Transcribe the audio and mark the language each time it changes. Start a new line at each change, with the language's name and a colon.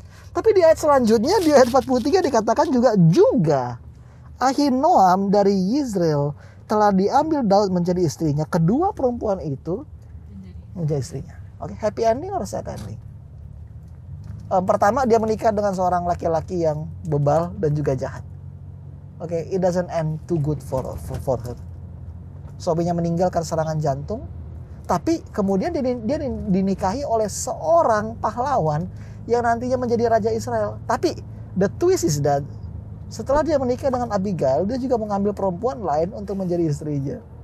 Indonesian: Tapi di ayat selanjutnya, di ayat 43 dikatakan juga Ahinoam dari Yizreel telah diambil Daud menjadi istrinya. Kedua perempuan itu menjadi istrinya. Oke, happy ending atau sad ending? Pertama, dia menikah dengan seorang laki-laki yang bebal dan juga jahat.
English: Oke, it doesn't end too good for her.
Indonesian: Suaminya meninggal karena serangan jantung. Tapi kemudian dia dinikahi oleh seorang pahlawan yang nantinya menjadi Raja Israel. Tapi
English: the twist is that
Indonesian: setelah dia menikah dengan Abigail, dia juga mengambil perempuan lain untuk menjadi istrinya.